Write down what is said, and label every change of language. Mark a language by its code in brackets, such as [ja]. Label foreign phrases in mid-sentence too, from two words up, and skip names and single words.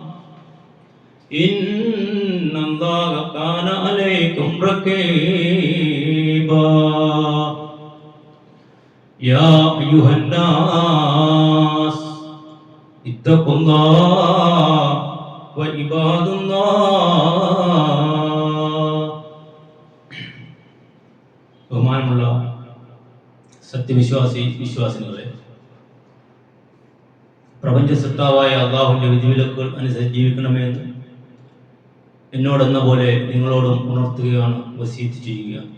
[ar] إن الله كان عليكم رقيبا يا أيها الناس اتقوا الله وعباد [ml] الله ബഹുമാനമുള്ള വിശ്വാസികളെ, പ്രപഞ്ച സൃഷ്ടാവായ അല്ലാഹുവിന്റെ വിധിവിലക്കുകൾ അനുസരിച്ച് ജീവിക്കണമെന്ന് എന്നോടെന്ന പോലെ നിങ്ങളോടും ഉണർത്തുകയാണ്, വസീയത്ത് ചെയ്യുക.